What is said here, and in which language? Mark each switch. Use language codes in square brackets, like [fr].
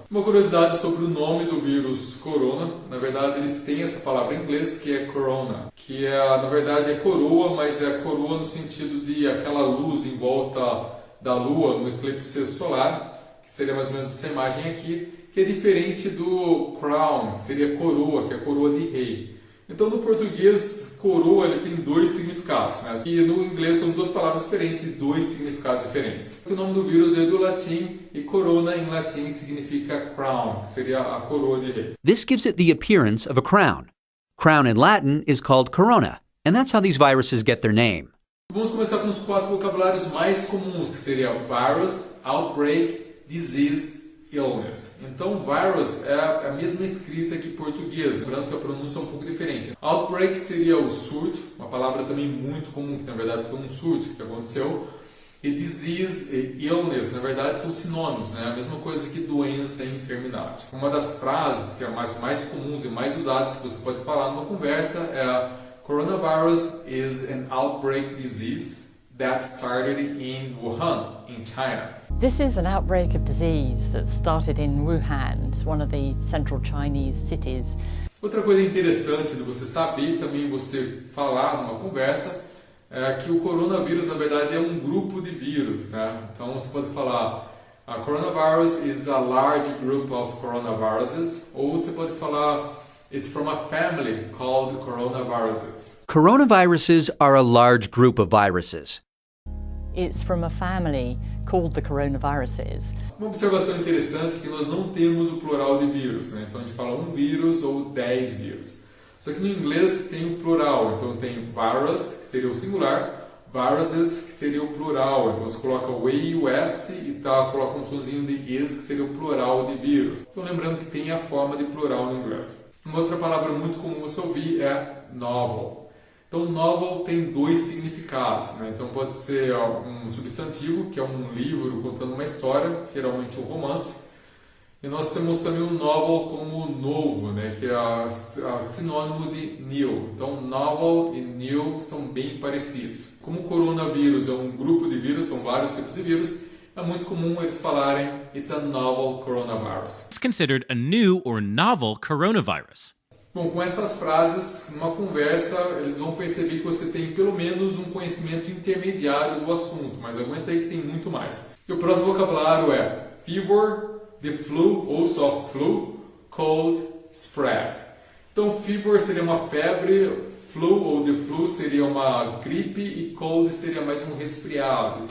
[pt] Uma curiosidade sobre o nome do vírus corona, na verdade eles têm essa palavra em inglês que é corona, que na verdade é coroa, mas é coroa no sentido de aquela luz em volta da lua no eclipse solar, que seria mais ou menos essa imagem aqui, que é diferente do crown, que seria coroa, que é a coroa de rei. Então, no português, coroa ele tem dois significados, né? E no inglês são duas palavras diferentes e dois significados diferentes. O nome do vírus é do latim e corona em latim significa crown, que seria a coroa de rei. [en] This gives it the appearance of a crown. Crown in Latin is called corona, and that's how these viruses get their name. [pt] Vamos começar com os 4 vocabulários mais comuns, que seria virus, outbreak, disease, illness. Então, virus é a mesma escrita que português, lembrando que a pronúncia é um pouco diferente. Outbreak seria o surto, uma palavra também muito comum, que na verdade foi um surto que aconteceu. E disease e illness, na verdade, são sinônimos, né? A mesma coisa que doença e enfermidade. Uma das frases que é mais comuns e mais usadas que você pode falar numa conversa é [en] Coronavirus is an outbreak disease that started in Wuhan, in China. This is an outbreak of disease that started in Wuhan, one of the central Chinese cities. [pt] Outra coisa interessante de você saber e também você falar numa conversa é que o coronavírus, na verdade, é um grupo de vírus, né? Então você pode falar [en] coronavirus is a large group of coronaviruses, [pt] ou você pode falar [en] it's from a family called coronaviruses. Coronaviruses are a large group of viruses. It's from a family called the coronaviruses. [pt] Uma observação interessante é que nós não temos o plural de vírus, né? Então a gente fala um vírus ou 10 vírus. Só que no inglês tem o plural, então tem virus, que seria o singular, viruses, que seria o plural. Então você coloca o E e o S e coloca um sonzinho de is, que seria o plural de vírus. Então lembrando que tem a forma de plural no inglês. Uma outra palavra muito comum você ouvir é novel. Então, novel tem dois significados, né? Então, pode ser um substantivo, que é um livro contando uma história, geralmente um romance. E nós temos também um novel como novo, né? Que é sinônimo de new. Então, novel e new são bem parecidos. Como o coronavírus é um grupo de vírus, são vários tipos de vírus, é muito comum eles falarem [en] it's a novel coronavirus. It's considered a new or novel coronavirus. [pt] Bom, com essas frases, numa conversa, eles vão perceber que você tem pelo menos um conhecimento intermediário do assunto, mas aguenta aí que tem muito mais. E o próximo vocabulário é fever, the flu, ou só flu, cold, spread. Então, fever seria uma febre, flu ou the flu seria uma gripe e cold seria mais um resfriado.